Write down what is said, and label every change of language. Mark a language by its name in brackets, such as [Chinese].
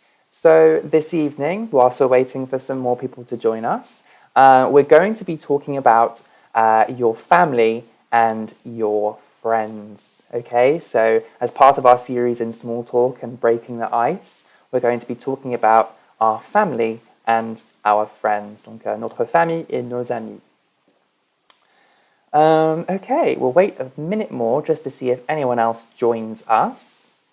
[English] So this evening, whilst we're waiting for some more people to join us, we're going to be talking about your family and your friends. Okay, so as part of our series in small talk and breaking the ice, we're going to be talking about our family and our friends. [French] Donc notre famille et nos amis. [English] Okay, we'll wait a minute more just to see if anyone else joins us.